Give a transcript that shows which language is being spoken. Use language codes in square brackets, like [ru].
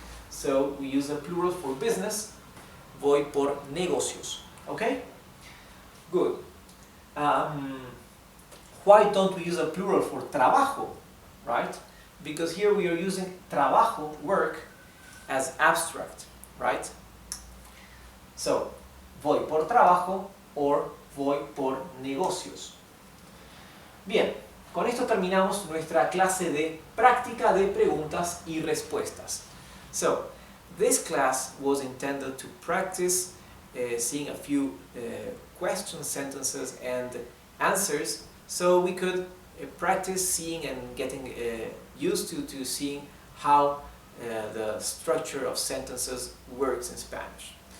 [en] So we use the plural for business, [es] voy por negocios, [en] okay? Good. Why don't we use a plural for trabajo, right? Because here we are using trabajo, work, as abstract, right? [es] So, voy por trabajo or voy por negocios. Bien, con esto terminamos nuestra clase de práctica de preguntas y respuestas. [en] So, this class was intended to practice seeing a few questions, sentences, and answers, so we could practice seeing and getting used to seeing how the structure of sentences works in Spanish.